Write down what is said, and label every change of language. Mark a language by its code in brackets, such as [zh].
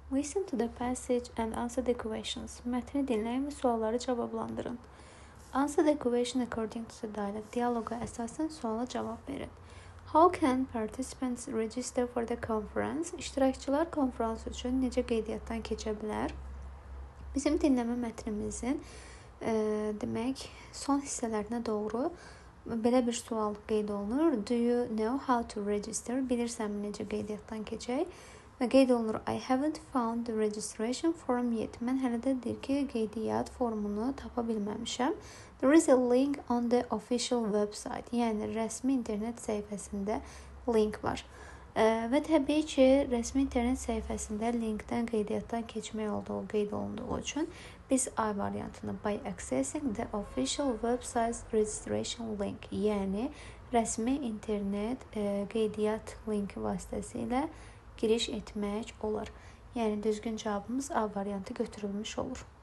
[en] Listen to the passage and answer the questions. [az] Mətni dinləyin və sualları cavablandırın. [en] Answer the question according to the dialogue. [az] Diyaloqa əsasən suala cavab verin. [en] How can participants register for the conference? [az] İştirakçılar konferans üçün necə qeydiyyatdan keçə bilər? Bizim dinləmə mətnimizin demək son hissələrinə doğru belə bir sual qeyd olunur. [en] Do you know how to register? [az] Bilirsənmi necə qeydiyyatdan keçək? Və qeyd olunur, [en] I haven't found the registration form yet. [az] Mən hələ də deyir ki, qeydiyyat formunu tapa bilməmişəm. [en] There is a link on the official website. [az] Yəni, rəsmi internet səhifəsində link var. Və təbii ki, rəsmi internet səhifəsində linkdən qeydiyyatdan keçmək olduğu qeyd olunduğu üçün biz A variantını [en] by accessing the official website registration link, [az] yəni rəsmi internet qeydiyyat linki vasitəsilə giriş etmək olar. Yəni düzgün cavabımız A variantı götürülmüş olur.